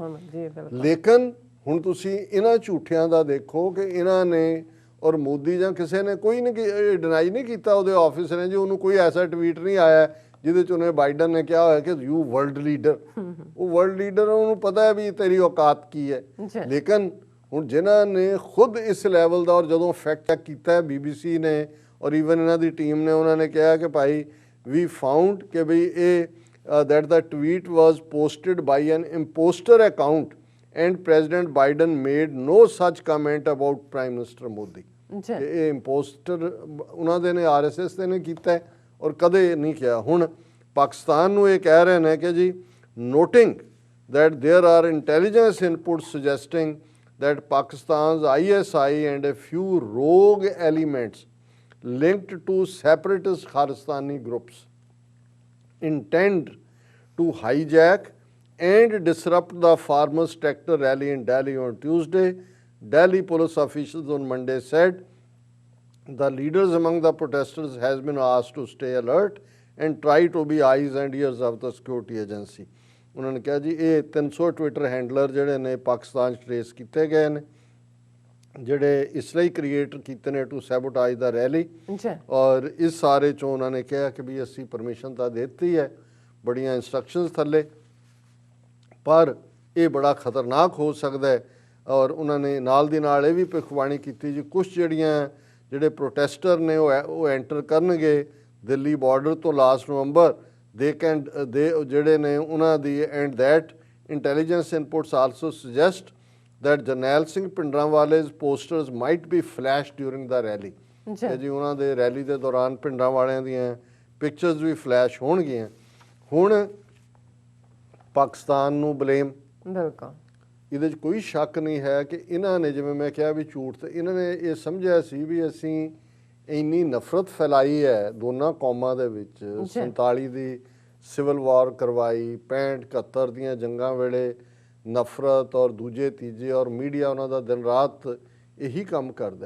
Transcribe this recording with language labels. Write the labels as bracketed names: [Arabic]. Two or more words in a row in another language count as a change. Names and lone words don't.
[Punjabi] ਲੇਕਿਨ ਹੁਣ ਤੁਸੀਂ ਇਹਨਾਂ ਝੂਠਿਆਂ ਦਾ ਦੇਖੋ ਕਿ ਇਹਨਾਂ ਨੇ ਔਰ ਮੋਦੀ ਜਾਂ ਕਿਸੇ ਨੇ ਕੋਈ ਨਹੀਂ ਡਿਨਾਈ ਨਹੀਂ ਕੀਤਾ, ਉਹਦੇ ਆਫਿਸ ਨੇ ਜੀ ਉਹਨੂੰ ਕੋਈ ਐਸਾ ਟਵੀਟ ਨਹੀਂ ਆਇਆ ਜਿਹਦੇ ਚ ਉਹਨੇ ਬਾਈਡਨ ਨੇ ਕਿਹਾ ਹੋਇਆ ਕਿ [English] you world leader. [Punjabi] ਉਹ [English] world leader [Punjabi] ਉਹਨੂੰ ਪਤਾ ਹੈ ਵੀ ਤੇਰੀ ਔਕਾਤ ਕੀ ਹੈ। ਲੇਕਿਨ ਹੁਣ ਜਿਨ੍ਹਾਂ ਨੇ ਖੁਦ ਇਸ ਲੈਵਲ ਦਾ, ਔਰ ਜਦੋਂ [English] fact check [Punjabi] ਕੀਤਾ BBC ਨੇ ਔਰ ਈਵਨ ਇਹਨਾਂ ਦੀ ਟੀਮ ਨੇ, ਉਹਨਾਂ ਨੇ ਕਿਹਾ ਕਿ ਭਾਈ ਵੀ ਫਾਊਂਡ ਕਿ ਬਈ ਇਹ [English] that the tweet was posted by an imposter account and President Biden made no such comment about Prime Minister Modi। [Punjabi] ਇਹ ਇੰਪੋਸਟਰ ਉਹਨਾਂ ਦੇ ਨੇ, RSS ਦੇ ਨੇ ਕੀਤਾ ਹੈ ਔਰ ਕਦੇ ਨਹੀਂ ਕਿਹਾ। ਹੁਣ ਪਾਕਿਸਤਾਨ ਨੂੰ ਇਹ ਕਹਿ ਰਹੇ ਨੇ ਕਿ ਜੀ [English] noting that there are intelligence inputs suggesting that Pakistan's ISI and a few rogue elements linked to separatist Khalistani groups intend to hijack and disrupt the farmers' tractor rally in Delhi on Tuesday. Delhi police officials on Monday said the leaders among the protesters has been asked to stay alert and try to be eyes and ears of the security agency। [Punjabi] ਉਹਨਾਂ ਨੇ ਕਿਹਾ ਜੀ ਇਹ 300 [English] Twitter handler [Punjabi] ਜਿਹੜੇ ਨੇ ਪਾਕਿਸਤਾਨ 'ਚ ਟ੍ਰੇਸ ਕੀਤੇ ਗਏ ਨੇ, ਜਿਹੜੇ ਇਸ ਲਈ ਕ੍ਰੀਏਟ ਕੀਤੇ ਨੇ [English] to sabotage the rally. [Punjabi] ਔਰ ਇਸ ਸਾਰੇ 'ਚੋਂ ਉਹਨਾਂ ਨੇ ਕਿਹਾ ਕਿ ਵੀ ਅਸੀਂ ਪਰਮਿਸ਼ਨ ਤਾਂ ਦਿੱਤੀ ਹੈ, ਬੜੀਆਂ ਇੰਸਟਰਕਸ਼ਨਸ ਥੱਲੇ, ਪਰ ਇਹ ਬੜਾ ਖਤਰਨਾਕ ਹੋ ਸਕਦਾ ਹੈ। ਔਰ ਉਹਨਾਂ ਨੇ ਨਾਲ ਦੀ ਨਾਲ ਇਹ ਵੀ ਭਵਿੱਖਬਾਣੀ ਕੀਤੀ ਜੀ ਕੁਛ ਜਿਹੜੇ ਪ੍ਰੋਟੈਸਟਰ ਨੇ ਉਹ ਐਂਟਰ ਕਰਨਗੇ ਦਿੱਲੀ ਬਾਰਡਰ ਤੋਂ [English] last November [Punjabi] ਦੇ ਜਿਹੜੇ ਨੇ ਉਹਨਾਂ ਦੀ, [English] and that intelligence inputs also suggest that ਜਰਨੈਲ ਸਿੰਘ ਭਿੰਡਰਾਂਵਾਲੇ's posters might be flashed during the rally। [Punjabi] ਜੀ ਉਹਨਾਂ ਦੇ ਰੈਲੀ ਦੇ ਦੌਰਾਨ ਭਿੰਡਰਾਂ ਵਾਲਿਆਂ ਦੀਆਂ ਪਿਕਚਰਸ ਵੀ ਫਲੈਸ਼ ਹੋਣਗੀਆਂ। ਹੁਣ ਪਾਕਿਸਤਾਨ ਨੂੰ ਬਲੇਮ, ਬਿਲਕੁਲ ਇਹਦੇ 'ਚ ਕੋਈ ਸ਼ੱਕ ਨਹੀਂ ਹੈ ਕਿ ਇਹਨਾਂ ਨੇ, ਜਿਵੇਂ ਮੈਂ ਕਿਹਾ ਵੀ ਝੂਠ, ਤੇ ਇਹਨਾਂ ਨੇ ਇਹ ਸਮਝਿਆ ਸੀ ਵੀ ਅਸੀਂ ਇੰਨੀ ਨਫ਼ਰਤ ਫੈਲਾਈ ਹੈ ਦੋਨਾਂ ਕੌਮਾਂ ਦੇ ਵਿੱਚ, 47 ਦੀ [English] civil war [Punjabi] ਕਰਵਾਈ, 65 71 ਦੀਆਂ ਜੰਗਾਂ ਵੇਲੇ ਨਫ਼ਰਤ ਔਰ ਦੂਜੇ ਤੀਜੇ, ਔਰ ਮੀਡੀਆ ਉਹਨਾਂ ਦਾ ਦਿਨ ਰਾਤ ਇਹੀ ਕੰਮ ਕਰਦਾ।